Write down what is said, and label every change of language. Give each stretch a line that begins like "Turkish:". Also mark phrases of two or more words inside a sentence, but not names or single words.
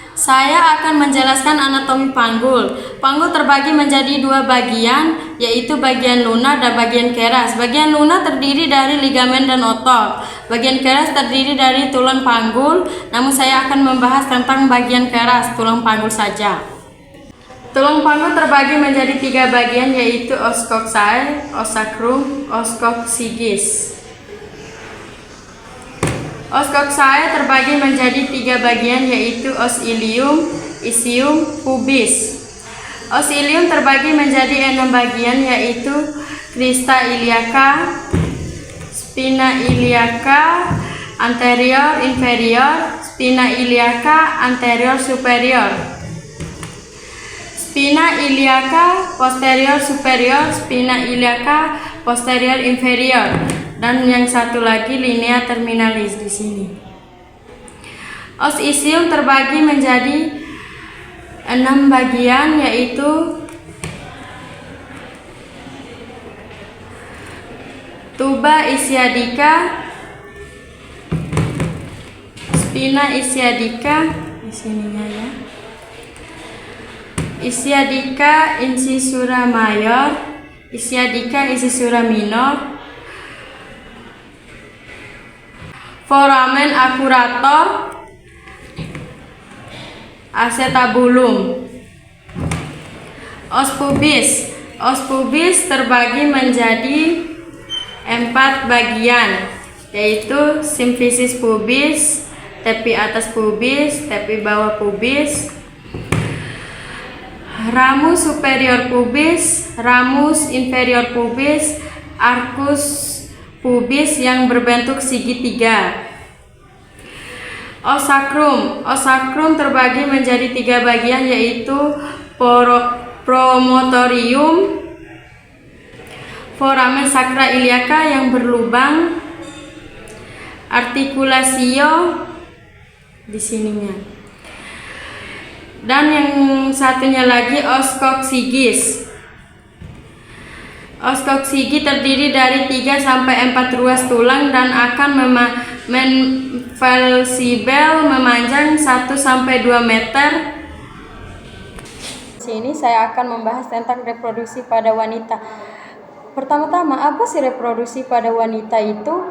Indonesian: Saya akan menjelaskan anatomi panggul. Panggul terbagi menjadi dua bagian, yaitu bagian lunak dan bagian keras. Bagian lunak terdiri dari ligamen dan otot. Bagian keras terdiri dari tulang panggul, namun saya akan membahas tentang bagian keras, tulang panggul saja. Tulang panggul terbagi menjadi tiga bagian, yaitu
Latin: os coxae, os sacrum, os coccygeus. Os coxae
Indonesian: terbagi menjadi tiga bagian, yaitu
Latin: os ilium, ischium, pubis. Os ilium
Indonesian: terbagi menjadi 6 bagian, yaitu
Latin: crista iliaca, spina iliaca, anterior inferior, spina iliaca anterior superior, spina iliaca posterior superior, spina iliaca posterior inferior.
Indonesian: Dan yang satu lagi
Latin: linea terminalis
Indonesian: di sini.
Latin: Os ischium
Indonesian: terbagi menjadi 6 bagian, yaitu
Latin: tuba ischiadica, spina ischiadica
Indonesian: di sininya ya.
Latin: Ischiadica incisura mayor, ischiadica incisura minor, foramen accurator, acetabulum. Os pubis. Os pubis
Indonesian: terbagi menjadi 4 bagian, yaitu
Latin: symphysis pubis,
Indonesian: tepi atas pubis, tepi bawah pubis,
Latin: ramus superior pubis, ramus inferior pubis, arcus pubis
Indonesian: yang berbentuk segitiga.
Latin: Os sacrum. Os sacrum
Indonesian: terbagi menjadi 3 bagian, yaitu promontorium,
Latin: foramen sacra iliaca
Indonesian: yang berlubang, articulatio di sininya. Dan yang satunya lagi
Latin: os coccygeus. Os coccygeus
Indonesian: terdiri dari 3 sampai 4 ruas tulang dan akan fleksibel memanjang 1 sampai 2 meter. Sini saya akan membahas tentang reproduksi pada wanita. Pertama-tama, apa sih reproduksi pada wanita itu?